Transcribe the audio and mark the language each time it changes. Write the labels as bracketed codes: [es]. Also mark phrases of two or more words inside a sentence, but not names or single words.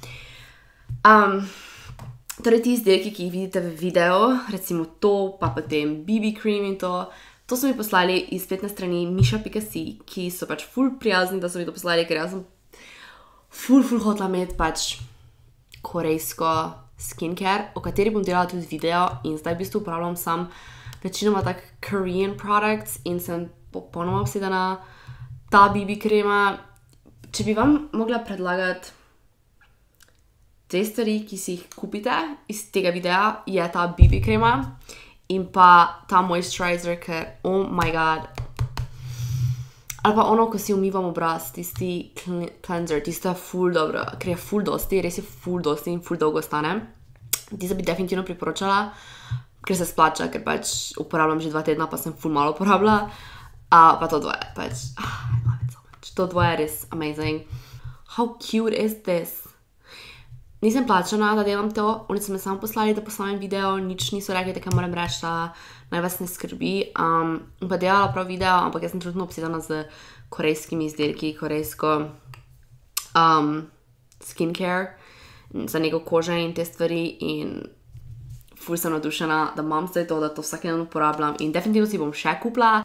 [sl] Torej ti izdelki, ki jih vidite v videu, recimo to, pa potem BB cream in to so mi poslali iz spletne strani misha.si, ki so pač ful prijazni, da so mi to poslali, ker jaz sem ful hotela imeti pač korejsko skincare, o kateri bom delala tudi video in zdaj v bistvu uporabljam sam večinoma tak [en] Korean products [sl] in sem popolnoma obsedena ta BB krema. Če bi vam mogla predlagati te stvari, ki si jih kupite iz tega videa, je ta BB krema in pa ta moisturizer, ker [en] oh my god. [sl] Ali pa ono, ko si umivam obraz, tisti cleanser, tista ful dobro, ker je ful dosti, res je ful dosti in ful dolgo stane. Tista bi definitivno priporočala, ker se splača, ker pač uporabljam že 2 tedna, pa sem ful malo uporabila. Pa to dvoje, pač, [en] I love it so much. [sl] To dvoje je res amazing. [en] How cute is this? [sl] Nisem plačana, da delam to, oni so me samo poslali, da posnamem video, nič niso rekli, da moram reči, da naj vas ne skrbi. Pa delala prav video, ampak jaz sem trenutno obsedena z korejskimi izdelki, korejsko skincare, za nego kože in te stvari in ful sem navdušena, da imam zdaj to, da to vsak dan uporabljam in definitivno si bom še kupila.